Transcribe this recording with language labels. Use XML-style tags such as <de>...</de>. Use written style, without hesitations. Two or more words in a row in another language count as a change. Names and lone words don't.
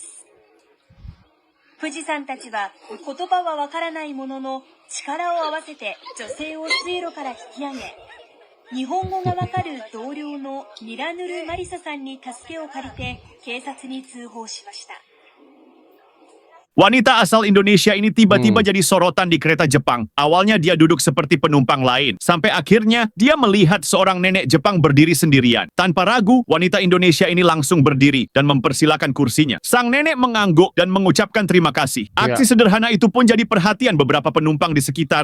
<ja>富士山たちは言葉はわからないものの力を合わせて女性を水路から引き上げ、日本語がわかる同僚のミラヌル・マリサさんに助けを借りて警察に通報しました。</ja> <id>Wanita asal Indonesia ini tiba-tiba jadi sorotan di kereta Jepang. Awalnya dia duduk seperti penumpang lain. Sampai akhirnya dia melihat seorang nenek Jepang berdiri sendirian. Tanpa ragu, wanita Indonesia ini langsung berdiri dan mempersilakan kursinya. Sang nenek mengangguk dan mengucapkan terima kasih. Aksi sederhana itu pun jadi perhatian beberapa penumpang di sekitar.</id>